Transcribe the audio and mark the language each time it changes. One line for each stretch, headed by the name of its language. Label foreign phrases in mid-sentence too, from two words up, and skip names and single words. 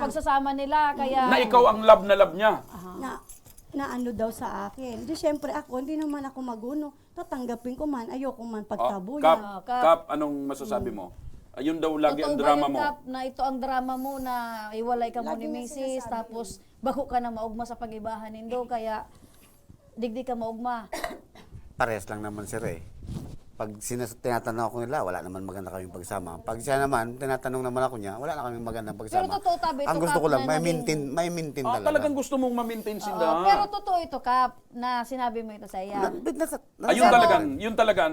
Filipino: ang pagsasama nila, kaya... Na ikaw ang love na love niya. na ano daw sa akin. Di syempre ako, hindi naman ako maguno. Tatanggapin ko man, ayoko man pagtabuyan. Kap, Kap, anong masasabi mo? Ayun daw lagi ang Totoo ba drama yun, mo. Kap, na ito ang drama mo na iwalay ka mo Lagi ni niya Mrs. sinasabi
Bikol: tapos bako ka na maugma sa pag-ibahan nindo kaya digdi ka maugma.
Filipino: Parehas lang naman sir eh. Pag tinatanong ako nila, wala naman maganda kaming pagsama. Pag siya naman, tinatanong naman ako niya, wala na kaming magandang pagsama. Pero totoo, Tabi, ang ito, gusto Kap, ko lang, na may maintain talaga. Talagang gusto mong ma-maintain sila. Pero totoo ito, Kap, na sinabi mo ito sa iya. Yun talagang...